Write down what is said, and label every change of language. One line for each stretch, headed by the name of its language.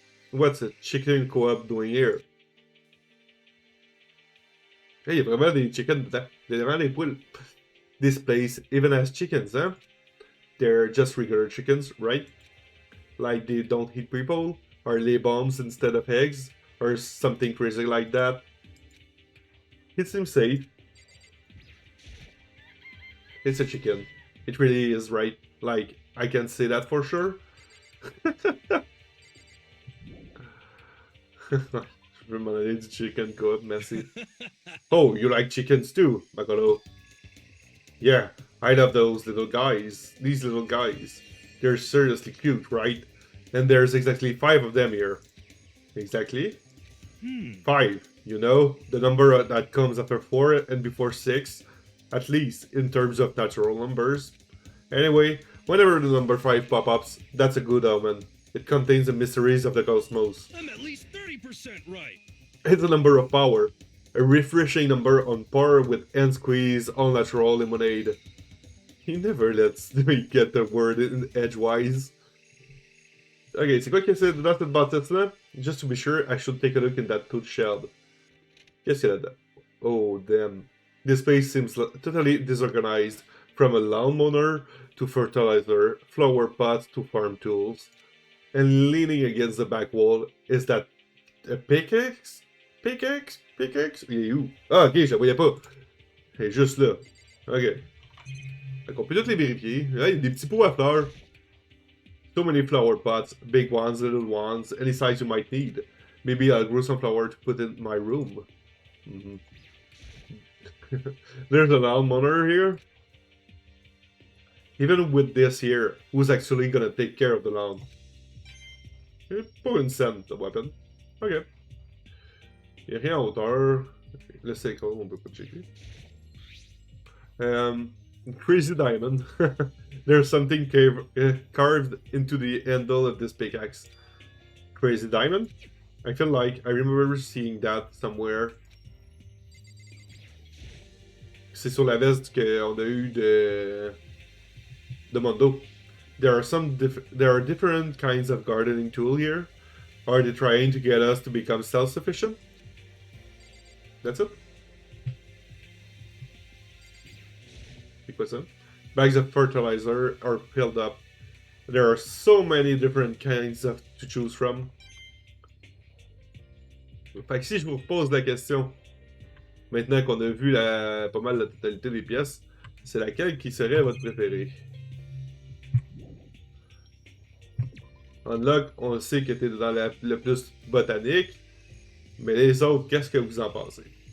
English: What's a chicken co-op doing here?
French: Hey, il y a vraiment des chickens dedans. Il y a vraiment des poules.
English: This place even has chickens, huh? They're just regular chickens, right? Like they don't hit people, or lay bombs instead of eggs, or something crazy like that. It seems safe. It's a chicken. It really is, right? Like, I can say that for sure.
French: Je veux m'en aller du chicken coop, merci.
English: Oh, you like chickens too, Makoto? Yeah, I love those little guys. These little guys. They're seriously cute, right? And there's exactly 5 of them here. Exactly? 5. You know, the number that comes after 4 and before 6. At least, in terms of natural numbers. Anyway, whenever the number 5 pop-ups, that's a good omen. It contains the mysteries of the cosmos. I'm at least 30% right. It's a number of power. A refreshing number on par with hand squeeze all natural lemonade. He never lets me get the word in edgewise.
French: Ok, c'est quoi que c'est dans cette bâtisse-là?
English: Just to be sure, I should take a look in that tooth shell.
French: Qu'est-ce qu'il y a là-dedans?
English: Oh, damn. This place seems totally disorganized. From a lawnmower to fertilizer, flower pots to farm tools. And leaning against the back wall, is that a pickaxe?
French: Pickaxe? Pickaxe? Il est où? Ah, ok, je la voyais pas. Elle est juste là. Ok. Donc on peut toutes les vérifier. Là, il y a des petits pots à fleurs.
English: So many flower pots, big ones, little ones, any size you might need. Maybe I'll grow some flower to put in my room. There's a lawnmower here. Even with this here, who's actually gonna take care of the lawn?
French: Pas une scène,
English: the weapon.
French: Ok. Y'a rien en hauteur. Le cycle, on peut pas checker.
English: Crazy diamond. There's something carved into the handle of this pickaxe. Crazy diamond? I feel like I remember seeing that somewhere.
French: C'est sur la veste qu'on a eu de Mondo.
English: There are different kinds of gardening tool here. Are they trying to get us to become self-sufficient? That's it.
French: C'est quoi ça?
English: Bags of fertilizer are filled up. There are so many different kinds to choose from.
French: Fait que si je vous repose la question, maintenant qu'on a vu pas mal la totalité des pièces, c'est laquelle qui serait votre préférée? Unlock, on sait que t'es dans le plus botanique, mais les autres, qu'est-ce que vous en pensez?